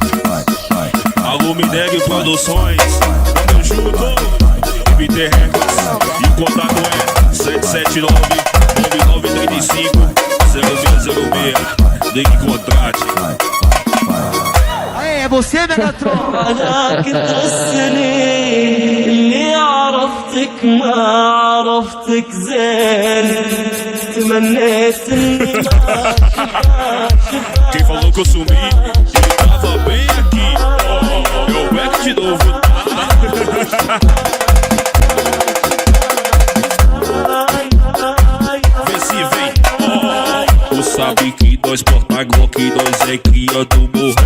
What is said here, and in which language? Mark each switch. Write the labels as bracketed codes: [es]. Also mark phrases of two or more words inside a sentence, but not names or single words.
[pt] Alô, Mineg Produções, tamo junto, MT Records. E o contato é 779-9935-0606. Ligue e contrate. Aê, é você, Megatron? [ar] أنا كنت السنين اللي عرفتك ما عرفتك زين تمنيت اني ما [pt] Quem falou que eu sumi, ele tava bem aqui. Eu pego de novo. Vê se vem. Tu sabe que nós porta Glock, nós é cria do morrão.